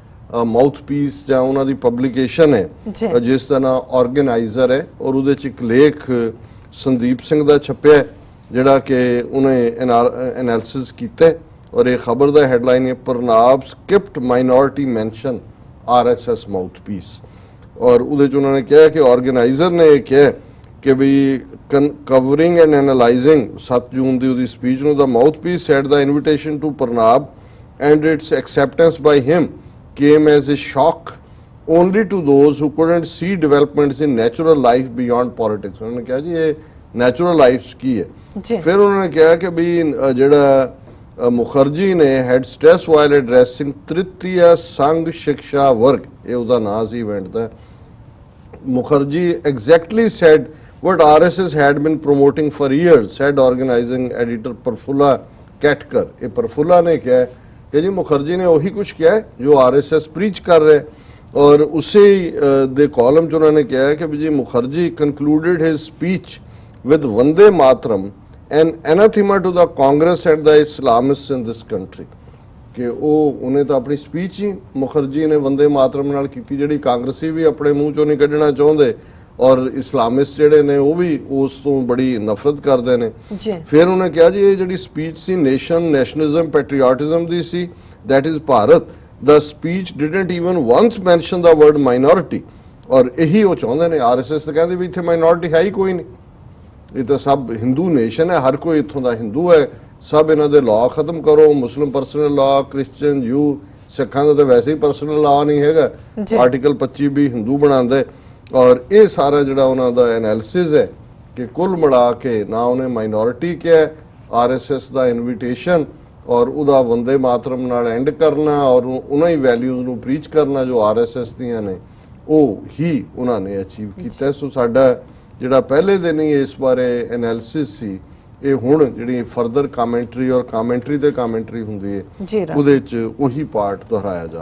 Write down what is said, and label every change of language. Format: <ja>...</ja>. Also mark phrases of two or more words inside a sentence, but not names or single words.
<pa>ਮਾਊਥਪੀਸ ਜਾਂ ਉਹਨਾਂ ਦੀ ਪਬਲੀਕੇਸ਼ਨ ਹੈ ਜਿਸ ਦਾ ਨਾਮ ਆਰਗੇਨਾਈਜ਼ਰ ਹੈ ਔਰ ਉਹਦੇ 'ਚ ਇੱਕ ਲੇਖ ਸੰਦੀਪ ਸਿੰਘ ਦਾ ਛਪਿਆ ਜਿਹੜਾ ਕਿ ਉਹਨੇ ਐਨਾਲਿਸਿਸ ਕੀਤਾ ਔਰ ਇਹ ਖਬਰ ਦਾ ਹੈਡਲਾਈਨ ਹੈ</pa> <en>Pranab skipped minority mention RSS mouthpiece</en> <pa>ਔਰ ਉਹਦੇ 'ਚ ਉਹਨਾਂ ਨੇ ਕਿਹਾ ਕਿ ਆਰਗੇਨਾਈਜ਼ਰ ਨੇ ਇਹ ਕਿਹਾ ਕਿ ਵੀ</pa> <en>covering and analyzing</en> <pa>7 ਜੂਨ ਦੀ ਉਹਦੀ ਸਪੀਚ ਨੂੰ</pa> <en>the mouthpiece said the invitation to Pranab and its acceptance by him came as a shock only to those who couldn't see developments in natural life beyond politics।</en> <pa>ਉਹਨਾਂ ਨੇ ਕਿਹਾ ਜੀ ਇਹ</pa> <en>natural life</en> <pa>ਕੀ ਹੈ ਫਿਰ ਉਹਨਾਂ ਨੇ ਕਿਹਾ ਕਿ ਵੀ ਜਿਹੜਾ ਮੁਖਰਜੀ ਨੇ</pa> <en>had stressed while addressing</en> <pa>ਤ੍ਰਿਤੀਆ ਸੰਘ ਸਿੱਖਿਆ ਵਰਗ ਇਹ ਉਹਦਾ ਨਾਂ ਸੀ ਇਵੈਂਟ ਦਾ ਮੁਖਰਜੀ</pa> <en>exactly said what RSS had been promoting for years, said organizing editor Prafulla Katkar।</en> <hi>ये प्रफुल्ला ने क्या है कि जी मुखर्जी ने वही कुछ किया है जो RSS प्रीच कर रहे और उसी दे कॉलम जो उन्होंने किया है कि जी मुखर्जी</hi> <en>concluded his speech with Vande Mataram and anathema to the Congress and the Islamists in this country।</en> <pa>कि ਉਹ ਉਹਨੇ ਤਾਂ ਆਪਣੀ ਸਪੀਚ ਹੀ ਮੁਖਰਜੀ ਨੇ ਵੰਦੇ ਮਾਤਰਮ ਨਾਲ ਕੀਤੀ ਜਿਹੜੀ ਕਾਂਗਰਸੀ ਵੀ ਆਪਣੇ ਮੂੰਹ ਚੋਂ ਨਹੀਂ ਕੱਢਣਾ ਚਾਹੁੰਦੇ ਔਰ ਇਸਲਾਮਿਸਟ ਜਿਹੜੇ ਨੇ ਉਹ ਵੀ ਉਸ ਤੋਂ ਬੜੀ ਨਫ਼ਰਤ ਕਰਦੇ ਨੇ ਫਿਰ ਉਹਨੇ ਕਿਹਾ ਜੀ ਇਹ ਜਿਹੜੀ ਸਪੀਚ ਸੀ</pa> <en>nationalism patriotism</en> <pa>ਦੀ ਸੀ</pa> <en>that is Bharat the speech didn't even once mention the word minority</en> <pa>ਔਰ ਇਹੀ ਉਹ ਚਾਹੁੰਦੇ ਨੇ ਆਰਐਸਐਸ ਤਾਂ ਕਹਿੰਦੇ ਵੀ ਇੱਥੇ ਮਾਈਨੋਰਿਟੀ ਹੈ ਹੀ ਕੋਈ ਨਹੀਂ ਇਹ ਤਾਂ ਸਭ ਹਿੰਦੂ ਨੇਸ਼ਨ ਹੈ ਹਰ ਕੋਈ ਇੱਥੋਂ ਦਾ ਹਿੰਦੂ ਹੈ ਸਭ ਇਹਨਾਂ ਦੇ ਲਾਅ ਖਤਮ ਕਰੋ</pa> <en>Muslim personal law Christian Jew</en> <pa>ਸਿੱਖਾਂ ਦਾ ਤਾਂ ਵੈਸੇ ਹੀ</pa> <en>personal law</en> <pa>ਨਹੀਂ ਹੈਗਾ ਆਰਟੀਕਲ 25 ਵੀ ਹਿੰਦੂ ਬਣਾਉਂਦਾ ਔਰ ਇਹ ਸਾਰਾ ਜਿਹੜਾ ਉਹਨਾਂ ਦਾ ਐਨਾਲਿਸਿਸ ਹੈ ਕਿ ਕੁੱਲ ਮਿਲਾ ਕੇ ਨਾ ਉਹਨੇ ਮਾਈਨੋਰਿਟੀ ਕਿਹਾ ਆਰਐਸਐਸ ਦਾ ਇਨਵੀਟੇਸ਼ਨ ਔਰ ਉਹਦਾ ਵੰਦੇ ਮਾਤਰਮ ਨਾਲ ਐਂਡ ਕਰਨਾ ਔਰ ਉਹਨਾਂ ਹੀ ਵੈਲਿਊਜ਼ ਨੂੰ ਪ੍ਰੀਚ ਕਰਨਾ ਜੋ ਆਰਐਸਐਸ ਦੀਆਂ ਨੇ ਉਹ ਹੀ ਉਹਨਾਂ ਨੇ ਅਚੀਵ ਕੀਤਾ ਸੋ ਸਾਡਾ ਜਿਹੜਾ ਪਹਿਲੇ ਦਿਨ ਹੀ ਇਸ ਬਾਰੇ ਐਨਾਲਿਸਿਸ ਸੀ ਇਹ ਹੁਣ ਜਿਹੜੀ</pa> <en>further commentary</en> <pa>ਔਰ ਕਮੈਂਟਰੀ ਤੇ ਕਮੈਂਟਰੀ ਹੁੰਦੀ ਹੈ ਉਹਦੇ ਚ ਉਹੀ ਪਾਰਟ ਦੁਹਰਾਇਆ ਜਾ ਰਿਹਾ</pa>